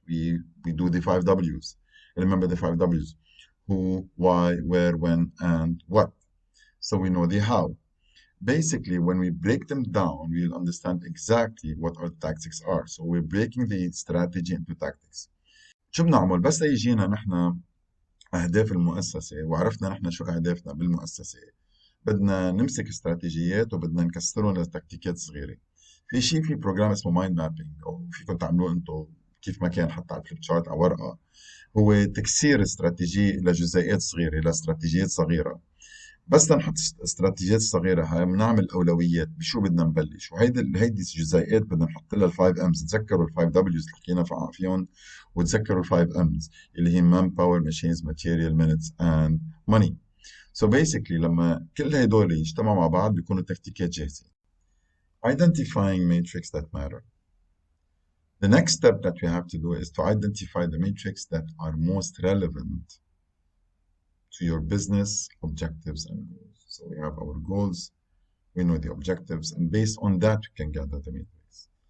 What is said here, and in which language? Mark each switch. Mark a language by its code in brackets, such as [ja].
[en] We do the 5 Ws. Remember the 5 Ws: who, why, where, when, and what. So we know the how. Basically, when we break them down, we'll understand exactly what our tactics are. So we're breaking the strategy into tactics. [ar] شو بنعمل بس يجينا نحن أهداف المؤسسة وعرفنا نحن شو أهدافنا بالمؤسسة؟ بدنا نمسك استراتيجيات وبدنا نكسرهم لتكتيكات صغيرة. في بروجرام اسمه مايند مابينج، أو فيكم تعملوه أنتم كيف ما كان، حتى على الفليب شارت أو ورقة. هو تكسير استراتيجية لجزيئات صغيرة، لاستراتيجيات صغيرة. بس لنحط استراتيجيات صغيرة هاي بنعمل أولويات بشو بدنا نبلش، وهيدي الجزيئات بدنا نحط لها الفايف امز. تذكروا الفايف دبليوز اللي حكينا فيهم، وتذكروا الفايف امز اللي هي مان باور، ماشينز، ماتيريال، مينتس، اند ماني. [en] So basically [ar] لما كل هدول يجتمعوا مع بعض بيكونوا تكتيكات جاهزة. [en] Identifying metrics that matter. The next step that we have to do is to identify the metrics that are most relevant to your business objectives and goals. So we have our goals, we know the objectives, and based on that, we can gather the matrix.